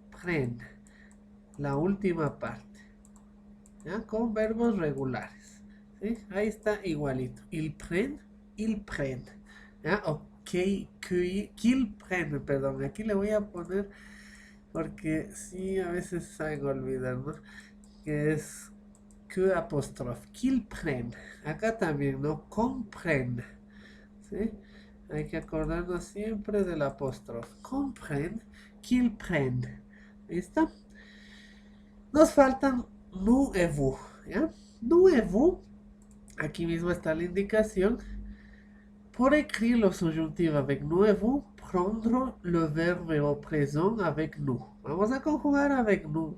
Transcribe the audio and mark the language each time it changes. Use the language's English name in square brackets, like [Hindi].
[Spanish] Prenne, la última parte, ¿ya? Con verbos regulares, ¿sí? Ahí está igualito. [French] Il prenne, [Spanish] ¿ya? O [French] qu'il prenne, [Spanish] perdón. Aquí le voy a poner, porque sí, a veces saben olvidar, ¿no? Que es que apóstrofe, [French] qu'il prenne. [Spanish] Acá también, ¿no? Comprenne, ¿sí? Hay que acordarnos siempre del apóstrofe. [French] Comprenne, qu'il prenne. [Spanish] ¿Listo? Nos faltan [French] nous et vous, [Spanish] ¿ya? [French] Nous et vous, [Spanish] aquí mismo está la indicación. [French] Pour écrire le subjonctif avec nous et vous, prendre le verbe au présent avec nous. [Spanish] Vamos a conjugar [French] avec nous.